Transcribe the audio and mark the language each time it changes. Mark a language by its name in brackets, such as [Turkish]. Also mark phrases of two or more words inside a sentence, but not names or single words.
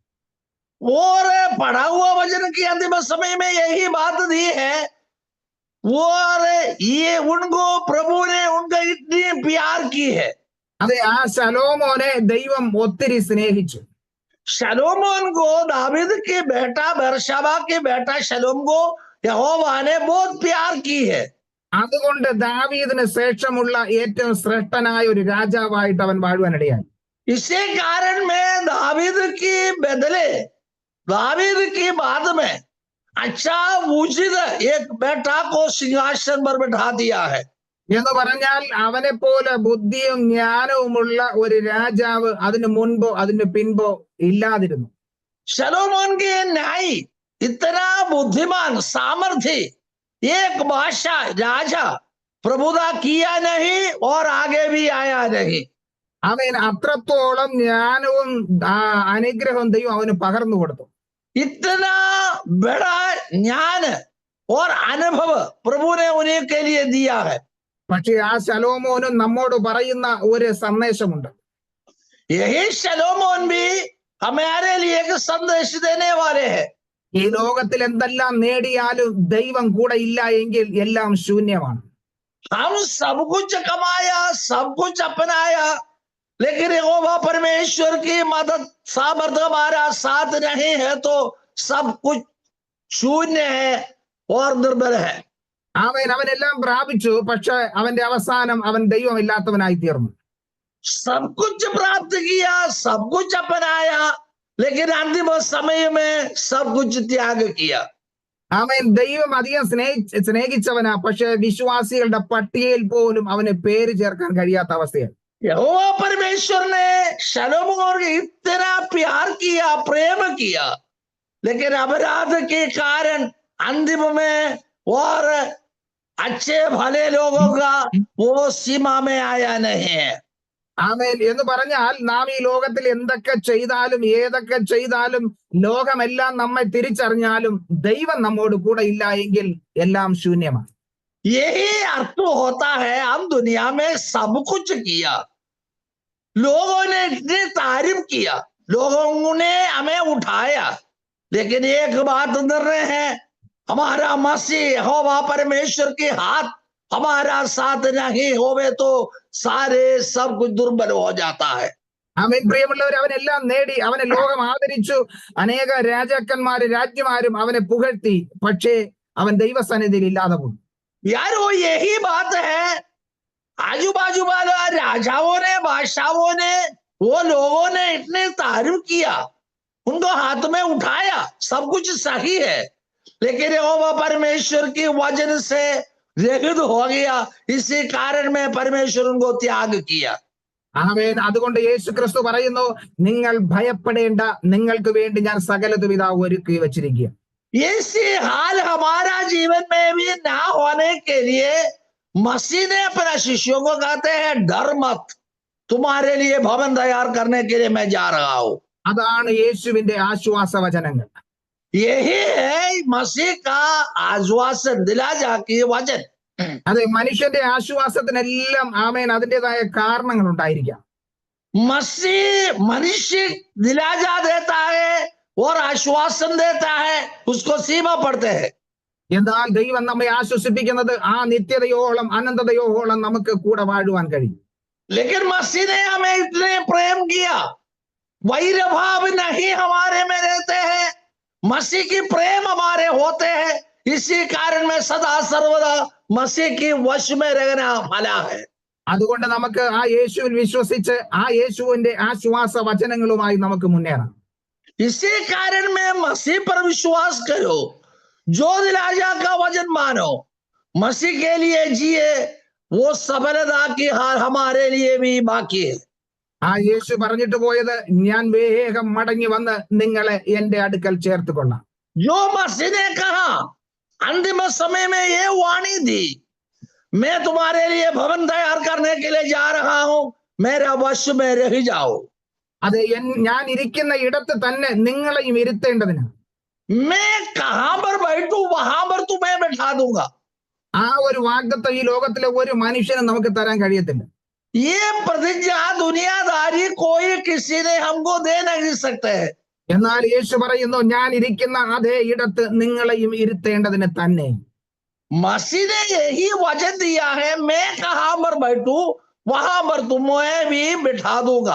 [Hindi] और पढ़ा हुआ वचन की अंतिम समय में यही बात दी है और ये उनको प्रभु ने उनका इतनी प्यार की है. [Malayalam] അതെ, ആ ശലോമോനെ ദൈവം ഒത്തിരി സ്നേഹിച്ചു. [Hindi] शलोमोन को दावीद के बेटा बेरशबा के बेटा शलोम को यहोवा ने बहुत प्यार की है. [Malayalam] അതുകൊണ്ട് ദാവീദിന് ശേഷമുള്ള ഏറ്റവും ശ്രേഷ്ഠനായ ഒരു രാജാവായിട്ട് അവൻ വാഴുവാനിടയായി. [Hindi] इसी कारण में दावीद की बदले दावीद की बाद में अच्छा उचित एक बेटा को सिंहासन पर बैठा दिया है. [Malayalam] എന്ന് പറഞ്ഞാൽ അവനെ പോലെ ബുദ്ധിയും ജ്ഞാനവുമുള്ള ഒരു രാജാവ് അതിനു മുൻപോ അതിന് പിൻപോ ഇല്ലാതിരുന്നു. [Hindi] शलोमोन के न्याय इतना बुद्धिमान सामर्थ्य एक बादशाह राजा प्रभुता किया नहीं और आगे भी आया नहीं. [Malayalam] അവൻ അത്രത്തോളം ജ്ഞാനവും അനുഗ്രഹവും ദൈവം അവന് പകർന്നു കൊടുത്തു. [Hindi] इतना बड़ा ज्ञान और अनुभव प्रभु ने उन्हीं के लिए दिया है. [Malayalam] പക്ഷെ ആ ശലോമോനും നമ്മോട് പറയുന്ന ഒരു സന്ദേശമുണ്ട്. [Hindi] यही शलोमोन भी हमारे लिए एक संदेश देने वाले हैं. [Malayalam] ഈ ലോകത്തിൽ എന്തെല്ലാം നേടിയാലും ദൈവം കൂടെ ഇല്ല എങ്കിൽ എല്ലാം ശൂന്യമാണ്. [Hindi] हम सब कुछ कमाया सब कुछ अपनाया लेकिन यहोवा परमेश्वर की मदद सामर्थ्य हमारा साथ नहीं है तो सब कुछ शून्य है और निर्बल है. [Malayalam] അവനെല്ലാം പ്രാപിച്ചു, പക്ഷെ അവന്റെ അവസാനം അവൻ ദൈവമില്ലാത്തവനായി തീർന്നു. [Hindi] सब कुछ प्राप्त किया सब कुछ अपनाया लेकिन अंतिम समय में सब कुछ त्याग किया. [Malayalam] അവൻ ദൈവം അധികം സ്നേഹിച്ചവനാ, പക്ഷെ വിശ്വാസികളുടെ പട്ടികയിൽ പോലും അവന് പേര് ചേർക്കാൻ കഴിയാത്ത അവസ്ഥയാണ്. [Hindi] यहोवा परमेश्वर ने शलोमोन को इतना प्यार किया प्रेम किया लेकिन अपराध के कारण अंतिम में और अच्छे भले लोगों का वो सीमा में आया नहीं है. [Malayalam] ആമേൻ. എന്ന് പറഞ്ഞാൽ നാം ഈ ലോകത്തിൽ എന്തൊക്കെ ചെയ്താലും ഏതൊക്കെ ചെയ്താലും ലോകമെല്ലാം നമ്മെ തിരിച്ചറിഞ്ഞാലും ദൈവം നമ്മോട് കൂടെ ഇല്ല എങ്കിൽ എല്ലാം ശൂന്യമാണ്. [Hindi] यही अर्थ होता है हम दुनिया में सब कुछ किया, लोगों ने इतनी तारीफ किया, लोगों ने हमें उठाया, लेकिन एक बात निर्णय है हमारा मसीह यहोवा परमेश्वर के हाथ हमारा साथ नहीं होवे तो सारे सब कुछ दुर्बल हो जाता है. [Malayalam] ആമേൻ. പ്രിയമുള്ളവർ, അവനെല്ലാം നേടി, അവനെ ലോകം ആദരിച്ചു, അനേക രാജാക്കന്മാരും രാജ്യമാരും അവനെ പുകഴ്ത്തി, പക്ഷേ അവൻ ദൈവസന്നിധിയിൽ ഇല്ലാതെ പോയി. [Hindi] यार वो यही बात है, आजू बाजू वाला राजाओं ने बादशाहों ने वो लोगों ने इतने तारीफ किया, उनको हाथ में उठाया, सब कुछ सही है, लेकिन यहोवा परमेश्वर की वचन से रहित हो गया. इसी कारण में परमेश्वर उनको त्याग किया. [Malayalam] ആമേൻ. അതുകൊണ്ട് യേശു ക്രിസ്തു പറയുന്നു, നിങ്ങൾ ഭയപ്പെടേണ്ട, നിങ്ങൾക്ക് വേണ്ടി ഞാൻ സകലതും ഇതാ ഒരുക്കി വച്ചിരിക്കുക. [Hindi] इसी हाल हमारा जीवन में भी ना होने के लिए मसीह ने अपने शिष्यों को कहते हैं डर मत, तुम्हारे लिए भवन तैयार करने के लिए मैं जा रहा हूं. [Malayalam] അതാണ് യേശുവിന്റെ ആശ്വാസ വചനങ്ങൾ. [Hindi] यही है मसीह का आश्वासन दिला जाके वचन. [Malayalam] അതെ, മനുഷ്യന്റെ ആശ്വാസത്തിനെല്ലാം ആമേൻ അതിൻ്റെതായ കാരണങ്ങൾ ഉണ്ടായിരിക്കാം. [Hindi] मसीह मनुष्य दिला जा देता है और आश्वासन देता है, उसको सीमा पड़ते हैं. [Malayalam] എന്നാൽ ദൈവം നമ്മെ ആശ്വസിപ്പിക്കുന്നത് ആ നിത്യതയോളം അനന്തതയോളം നമുക്ക് കൂടെ വാഴുവാൻ കഴിയും. [Hindi] लेकिन मसीह ने हमें इतने प्रेम किया, वैर भाव नहीं हमारे में रहते हैं, मसीह की प्रेम हमारे होते हैं. इसी कारण में सदा सर्वदा मसीह की वश में रहना भला है. [Malayalam] അതുകൊണ്ട് നമുക്ക് ആ യേശുവിൽ വിശ്വസിച്ച് ആ യേശുവിന്റെ ആശ്വാസ വചനങ്ങളുമായി നമുക്ക് മുന്നേറാം. [Hindi] इसी कारण में मसीह पर विश्वास करो, जो दिलाजा का वचन मानो, मसीह के लिए जिए, वो सफलता की हार हमारे लिए भी बाकी है. [Malayalam] ആ യേശു പറഞ്ഞിട്ട് പോയത്, ഞാൻ വേഗം മടങ്ങി വന്ന് നിങ്ങളെ എന്റെ അടുക്കൽ ചേർത്ത് കൊള്ളാം. [Hindi] जो मसीह ने कहा अंतिम समय में ये वाणी दी, मैं तुम्हारे लिए भवन तैयार करने के लिए जा रहा हूं, मेरा वश में रह जाओ. [Malayalam] അത് ഞാൻ ഇരിക്കുന്ന ഇടത്ത് തന്നെ നിങ്ങളെയും ഇരുത്തേണ്ടതിന്. [Hindi] मैं कहां पर बैठू वहां पर तुम्हें बैठा दूंगा। [Malayalam] ആ ഒരു വാഗ്ദത്തം ഈ ലോകത്തിലെ ഒരു മനുഷ്യനും നമുക്ക് തരാൻ കഴിയത്തില്ല. [Hindi] ये प्रतिज्ञा दुनियादारी कोई किसी ने हमको दे नहीं सकते। [Malayalam] എന്നാൽ യേശു പറയുന്നു, ഞാൻ ഇരിക്കുന്ന അതേ ഇടത്ത് നിങ്ങളെയും ഇരുത്തേണ്ടതിന് തന്നെ. [Hindi] मसीह ने यही वचन दिया है, मैं कहां पर बैठू वहां पर तुम्हें भी बिठा दूंगा।